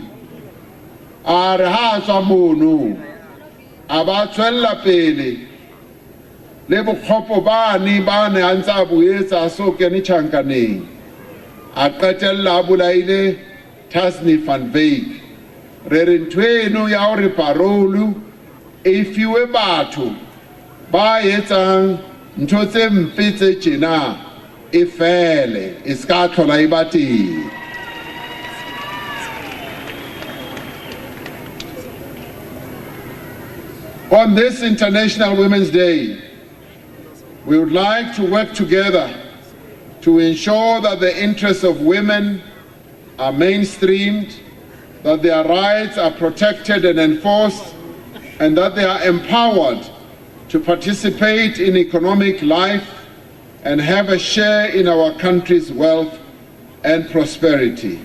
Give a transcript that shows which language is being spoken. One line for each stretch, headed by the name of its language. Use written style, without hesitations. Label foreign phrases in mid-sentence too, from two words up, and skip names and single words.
Southern Sotho: A re ha tswa mono a ba tswella pele le bokgopo bane a ntse a boetsa so kene tjhankaneng, a qetella a bolaile Tasnie van Wyk. Re re ntho eno ya hore parole e fiwe batho ba etsang ntho tse mpe tse tjena e fele, e ska tlhola e ba teng.
English: On this International Women's Day, we would like to work together to ensure that the interests of women are mainstreamed, that their rights are protected and enforced, and that they are empowered to participate in economic life and have a share in our country's wealth and prosperity.